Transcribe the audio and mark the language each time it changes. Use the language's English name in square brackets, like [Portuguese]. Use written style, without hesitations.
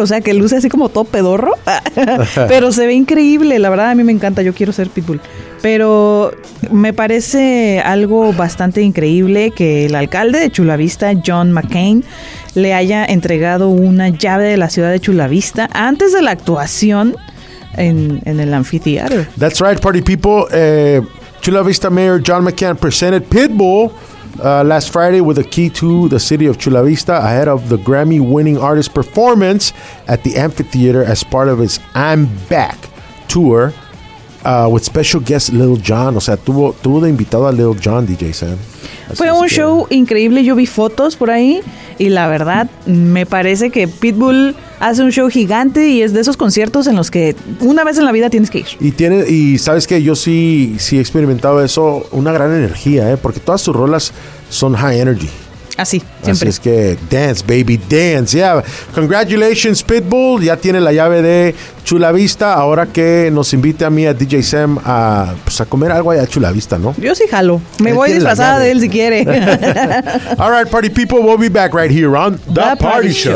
[Spanish] O sea, que luce así como todo pedorro. Pero se ve increíble. La verdad, a mí me encanta. Yo quiero ser Pitbull. Pero me parece algo bastante increíble que el alcalde de Chula Vista, John McCain, le haya entregado una llave de la ciudad de Chula Vista antes de la actuación en el anfiteatro. [English] That's right, party people. Chula Vista Mayor John McCain presented Pitbull last Friday with a key to the city of Chula Vista ahead of the Grammy-winning artist performance at the amphitheater as part of his I'm Back tour. With special guest [Spanish] Lil Jon. O sea, tuvo de invitado a Lil Jon, DJ Sam. Fue un show increíble. Yo vi fotos por ahí y la verdad me parece que Pitbull hace un show gigante y es de esos conciertos en los que una vez en la vida tienes que ir. Y sabes que yo sí he experimentado eso, una gran energía, porque todas sus rolas son [English] high energy. [Spanish] Así, siempre. Así es que, [English] dance, baby, dance. Yeah, congratulations, Pitbull. [Spanish] Ya tiene la llave de Chula Vista. Ahora que nos invite a mí, a DJ Sam, a comer algo allá a Chula Vista, ¿no? Yo sí jalo. Me él voy disfrazada de él si quiere. [English] All right, party people, we'll be back right here on The Party Show.